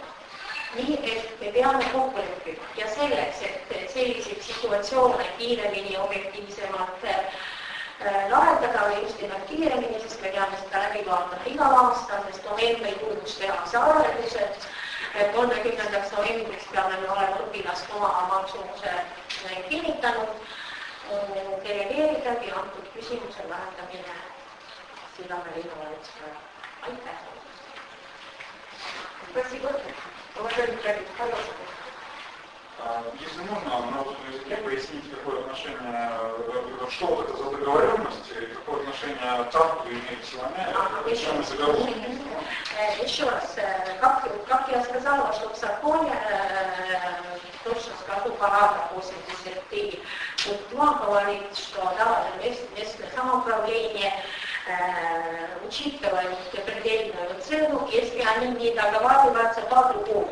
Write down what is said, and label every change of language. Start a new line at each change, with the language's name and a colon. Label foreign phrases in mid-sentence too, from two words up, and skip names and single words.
Estonian: Nii et me peame kokku leppima ja selleks, et selliseid situatsioone kiiremini, objektiivsemalt lahendada või just nimelt kiiremini, sest me peame seda läbi vaatama igal aastal, sest novembrikuus tehakse arendused. 30. novembriks peame me olema õpilaskoha maksumuse kinnitanud, delegeeridagi antud küsimuse lahendamine Sillamäe linnavalitsusele. Aitäh!
Russian: Спасибо. Уважаемый коллега, пожалуйста. Если можно, на русском языке пояснить, какое отношение, что это за договоренность, и какое отношение Тарту имеет Силомя, о чем договор? Еще раз, как я сказала, что в законе, точно скажу, параграф 83 пункт 2 говорит, что да, местное самоуправление учитывает предельную цену, если они не договариваются по-другому.